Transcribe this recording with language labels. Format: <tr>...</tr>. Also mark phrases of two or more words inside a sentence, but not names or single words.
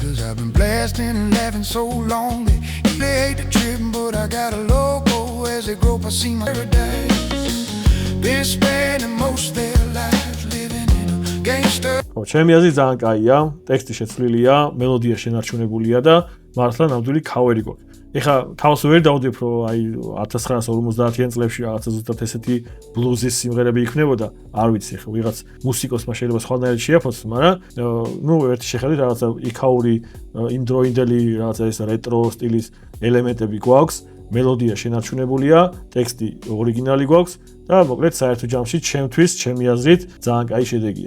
<en>Cause I've been blasting and laughing so long. They hate the trip, but I got a logo. As they grow up, I see my paradise. Been spending most their lives living in a gangster.</en> <ka>ჩემი აზრით ძალიან კაია, ტექსტი შეცვლილია, მელოდია შენარჩუნებულია და მართლა ნამდვილი ქავერი გვაქვს. ეხა თავს ვერ დავდებ, რომ აი 1950-იან წლებში რაღაცა ზუსტად ესეთი ბლუზის სიმღერები იქნებოდა, არ ვიცი, ეხა ვიღაც მუსიკოსმა შეიძლება სხვანაირად შეაფოცოს, მაგრამ ნუ ერთი შეხედვით რაღაცა იქაური იმდროინდელი რაღაცა ეს რეტრო სტილის ელემენტები გვაქვს, მელოდია შენარჩუნებულია, ტექსტი ორიგინალი გვაქვს და მოკლედ საერთო ჯამში ჩემთვის, ჩემი აზრით, ძალიან კაი შედეგია.</ka>